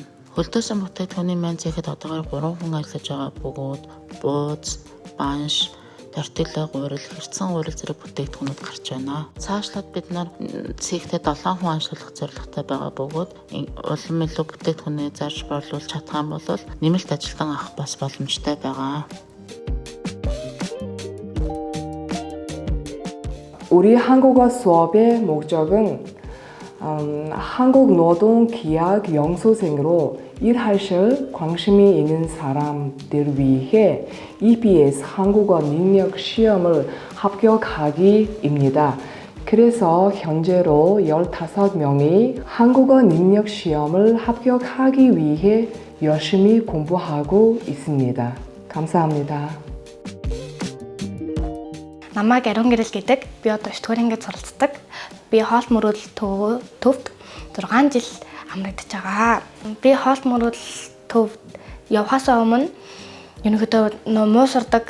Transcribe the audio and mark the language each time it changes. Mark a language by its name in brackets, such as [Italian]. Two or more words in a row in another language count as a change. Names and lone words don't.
[Mongolian] Хөлдөөсөн бүтээгдэхүүний маань зэхэд одоогоор 3 хүн ажиллаж байгаа бөгөөд бууз, банш, тортилла, гурил, хэрцэн гурил зэрэг бүтээгдэхүүнүүд гарч байна. Цаашлаад бид нар цэгтээ 7 хүн ажиллах зорилготой байгаа бөгөөд улам илүү бүтээгдэхүүнээ зарж борлуулж чадах юм бол нэмэлт ажилтан авах бас боломжтой байгаа. [Korean] 우리 한국어 수업의 목적은 한국 노동 기약 영수생으로 일하실 관심이 있는 사람들 위해 EBS 한국어 능력 시험을 합격하기입니다. 그래서 현재로 15명이 한국어 능력 시험을 합격하기 위해 열심히 공부하고 있습니다. 감사합니다. [Mongolian] Намайг Ариун Гэрэл гэдэг. Би одоо 9 дугаар ангид суралцдаг. Би хоол мөрөөдөл төвд 6 жил амрагдаж байгаа. Би хоол мөрөл төвд явхаасаа өмнө ерөнхийдөө муу сурдаг.